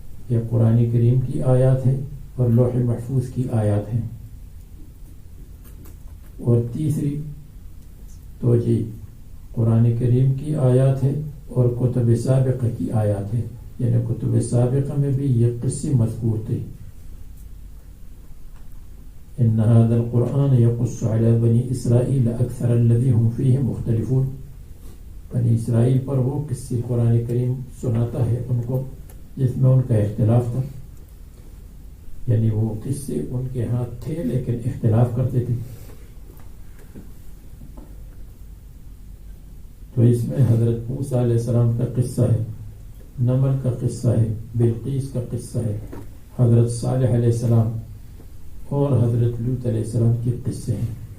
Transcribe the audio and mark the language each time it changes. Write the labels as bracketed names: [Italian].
[Urdu] یہ قرآن کریم کی آیات ہے اور لوح محفوظ کی آیات ہیں. اور تیسری توجہ قرآن کریم کی آیات ہے اور کتب سابقہ کی آیات ہے، یعنی کتب سابقہ میں بھی یہ قصے مذکور تھے. [Arabic] ان هذا القرآن يقص على بني اسرائیل اکثر الذي هم فيه مختلفون. [Urdu] بنی اسرائیل پر وہ قصے قرآن کریم سناتا ہے ان کو جس میں ان کا اختلاف تھا، یعنی وہ قصے ان کے ہاتھ تھے لیکن اختلاف کرتے تھے. تو اس میں حضرت موسیٰ علیہ السلام کا قصہ ہے، نمل کا قصہ ہے، بلقیس کا قصہ ہے، حضرت صالح علیہ السلام اور حضرت لوط علیہ السلام کے قصے ہیں.